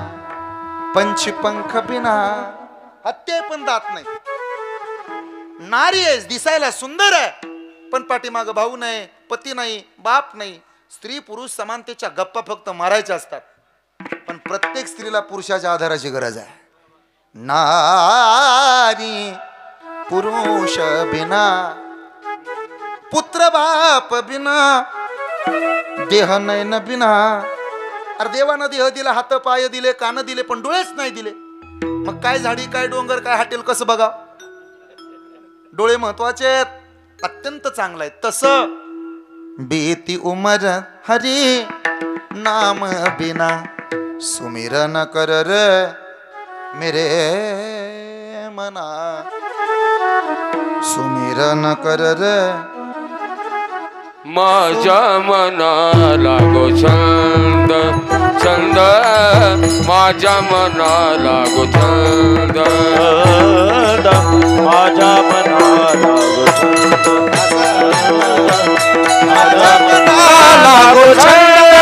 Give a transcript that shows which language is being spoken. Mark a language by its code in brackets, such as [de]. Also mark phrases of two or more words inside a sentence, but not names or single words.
[mr] पंचपंख बिना हत्ते पण दात नाही. नारी आहे, दिसायला सुंदर आहे, पण पाठीमाग भाऊ नाही, पती नाही, बाप नाही. स्त्री पुरुष समानतेच्या गप्पा फक्त मारायच्या असतात. पण प्रत्येक स्त्रीला पुरुषाच्या आधाराची गरज आहे. [hi] नारी पुरुष बिना पुत्र बाप बिना देह नयन बिना. [mr] अरे देवानं देह दिला, हात पाय दिले, कान दिले, पण डोळेच नाही दिले. मग काय झाडी, काय डोंगर, काय हॉटेल कसं बघा? डोळे महत्वाचे आहेत. अत्यंत चांगलं आहे. तसं [hi] बीती उमर हरी नाम बिना सुमिरन कर रे मेरे मना. सुमिरन कर रे [mr] माझ्या मनाला लागो छंद छंद. माझ्या मनाला लागो छंद. माझ्या मनाला लागो छंद.